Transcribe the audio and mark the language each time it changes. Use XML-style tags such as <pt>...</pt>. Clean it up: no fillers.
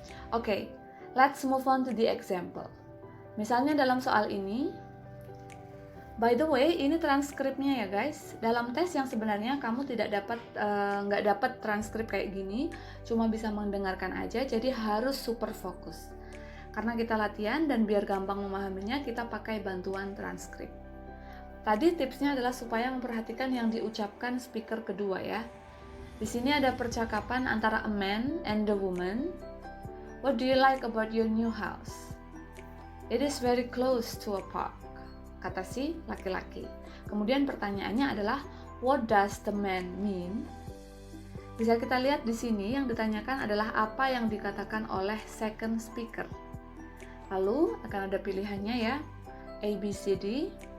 <en>Oke, let's move on to the example.</en> <id>Misalnya dalam soal ini,</id> <en>by the way,</en> <id>ini transkripnya ya guys. Dalam tes yang sebenarnya kamu nggak dapat transkrip kayak gini, cuma bisa mendengarkan aja. Jadi harus super fokus. Karena kita latihan dan biar gampang memahaminya, kita pakai bantuan transkrip. Tadi tipsnya adalah supaya memperhatikan yang diucapkan speaker kedua ya. Di sini ada percakapan antara</id> <en>a man and a woman. What do you like about your new house? It is very close to a park,</en> <id>kata si laki-laki. Kemudian pertanyaannya adalah</id> <en>what does the man mean?</en> <id>Bisa kita lihat di sini yang ditanyakan adalah apa yang dikatakan oleh second speaker. Lalu akan ada pilihannya ya, A, B, C, D.</id>